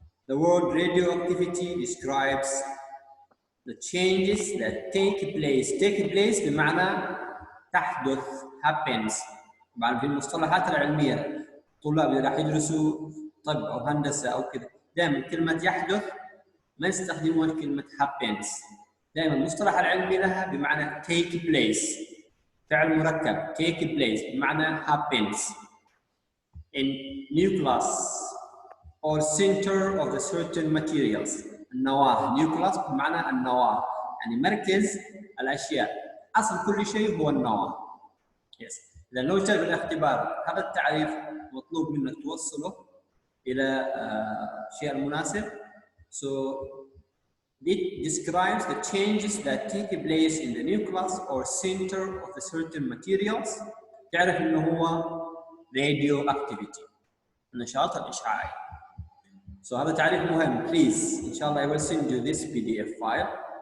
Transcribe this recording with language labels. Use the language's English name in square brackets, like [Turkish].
[English] The word radioactivity describes the changes that take place [Arabic] بمعنى تحدث [English] happens. [Arabic] طبعا في المصطلحات العلمية الطلاب اللي راح يدرسوا طب أو هندسة أو كذا دائما كلمة يحدث ما يستخدمون كلمة happens. دائما المصطلح العلمي لها بمعنى take place. فعل مركب [English] take place [Arabic] بمعنى [English] happens in nucleus or center of the certain materials. [Arabic] النواة nucleus بمعنى النواة يعني مركز الأشياء. أصل كل شيء هو النواة. Yes. إذا لو جاء بالاختبار هذا التعريف مطلوب منك توصله إلى الشيء المناسب. [English] So it describes the changes that take place in the nucleus or center of a certain materials. [Arabic] تعرف إنه هو radioactivity النشاط الإشعاعي. So هذا تعريف مهم. [English] Please, [Arabic] إن شاء الله [English] I will send you this PDF file.